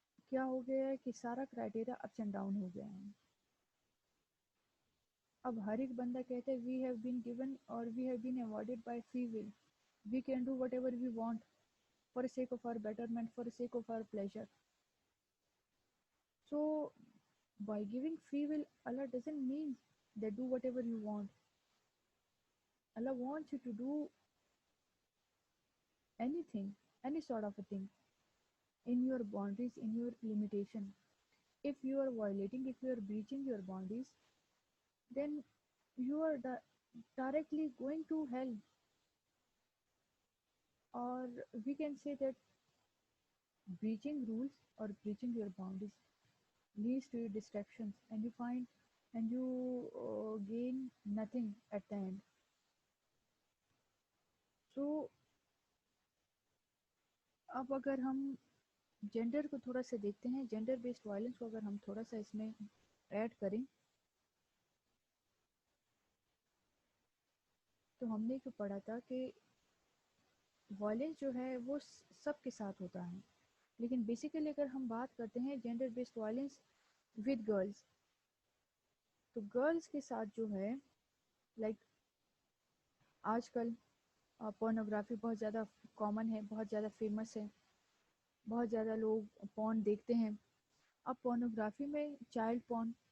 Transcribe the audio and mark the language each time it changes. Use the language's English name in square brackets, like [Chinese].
[Urdu] کیا ہو گیا ہے کہ سارا کرائٹیریا اپس اینڈ ڈاؤن ہو گیا ہے۔ اب ہر ایک بندہ کہتا ہے [English] We have been given اور we have been awarded by free will, we can do whatever we want for the sake of our betterment, for the sake of our pleasure. So by giving free will, Allah doesn't mean that do whatever you want. Allah wants you to do anything, any sort of a thing, in your boundaries, in your limitation. If you are violating, if you are breaching your boundaries, then you are directly going to hell. Or we can say that breaching rules or breaching your boundaries leads to distractions, and you find and you gain nothing at the end. So [Urdu] اب اگر ہم gender کو تھوڑا سا دیکھتے ہیں، gender based violence کو اگر ہم تھوڑا سا اس میں ایڈ کریں تو ہم نے جو پڑھا تھا کہ وائلنس جو ہے وہ سب کے ساتھ ہوتا ہے، لیکن بیسیکلی اگر ہم بات کرتے ہیں gender based violence with girls, تو گرلز کے ساتھ جو ہے لائک آج کل پورنوگرافی بہت زیادہ کامن ہے، بہت زیادہ فیمس ہے، بہت زیادہ لوگ پورن دیکھتے ہیں۔ اب پورنوگرافی میں چائلڈ پورن،